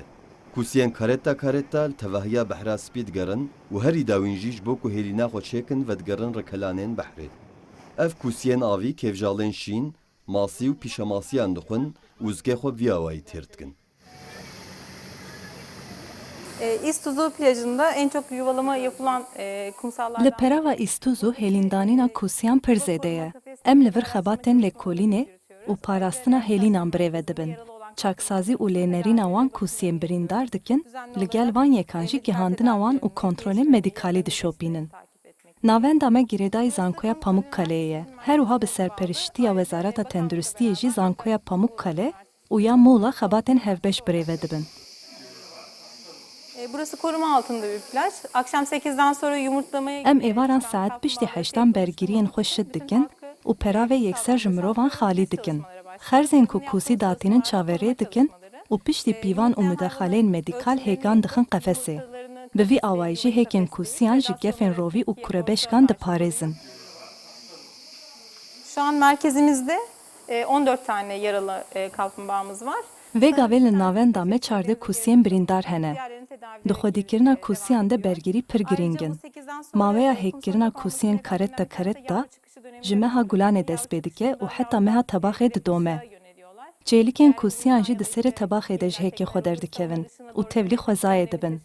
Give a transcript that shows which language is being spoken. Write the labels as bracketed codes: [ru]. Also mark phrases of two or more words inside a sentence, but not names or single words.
[ku] Kusiyên kareta li tevahiya behra spî digerin û herî dawîn jî ji bo ku hêlîna xwe çêkin vedgerin rekelanên behrê. Ev kusiyên avî kevjalên şîn, masî û pîşemasiyan dixwin û zikê xwe viyawayî têr dikin. [tr] İstuzu plajında en çok yuvalama yapılan kumsallardan... [ku] Li perava Îstûzû hêlîndanîna kusiyan pir zêde ye. Em li vir xebatên lêkolînê û parastina hêlînan birêve dibin. Çaksazî û lênerîna wan kusiyên birîndar dikin, li gel van yekan jî gihandina wan û kontrolên medîkalî dişopînin. Navenda me girêdayî Zankoya Pamukkale'ye ye. Her wiha bi serperiştiya Wezareta Tenduristiyê jî Zankoya Pamukkale û ya Muğla xebatên hevbeş birêve dibin. [tr] Burası koruma altında bir plaj. Akşam 8'den sonra yumurtlamaya... [ku] Em êvaran saet piştî 8 bergiriyên xwe şit dikin û peravê yekser ji mirovan xalî dikin. Xerzên ku kûsî datînin çaverê dikin û piştî pîvan û müdexaleyên medîkal hêgan dixin qefesê. Bi vî awayî jî hêkên kûsiyan ji gefên rovî û kurebeşkan diparêzin. [tr] Şu an merkezimizde 14 tane yaralı kaplumbağamız var. [ku] Vê gavê li navenda me çardê kusiyên birîndar hene. Di xwedîkirina kusiyan de bergirî pir giring in. Maweya hêkkirina kusiyên karetta ji meha gulanê dest pê dike û heta meha tebaxê didome. Çêlikên kusiyan jî di serê tebaxê de ji hêkê xwe derdikevin û tevlî xwezayê dibin.